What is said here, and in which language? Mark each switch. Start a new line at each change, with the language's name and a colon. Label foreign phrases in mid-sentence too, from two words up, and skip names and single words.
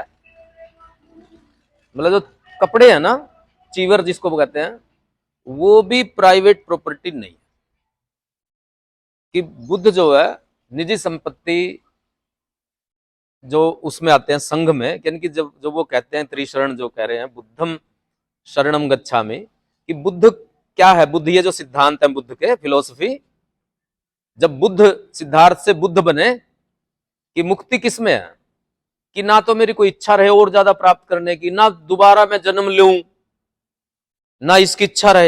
Hindi: मतलब जो कपड़े हैं ना, चीवर जिसको कहते हैं, वो भी
English: private property
Hindi: नहीं है। कि बुद्ध जो है निजी संपत्ति जो उसमें आते हैं संघ में, यानी कि जब जो वो कहते हैं त्रिशरण जो कह रहे हैं,
Sanskrit: बुद्धम शरणम गच्छामि,
Hindi: कि बुद्ध क्या है, बुद्ध ये जो सिद्धांत है बुद्ध के फिलोसफी, जब बुद्ध सिद्धार्थ से बुद्ध बने कि मुक्ति किसमें है, कि ना तो मेरी कोई इच्छा रहे और ज्यादा प्राप्त करने की, ना दोबारा मैं जन्म लूं, ना इसकी इच्छा रहे।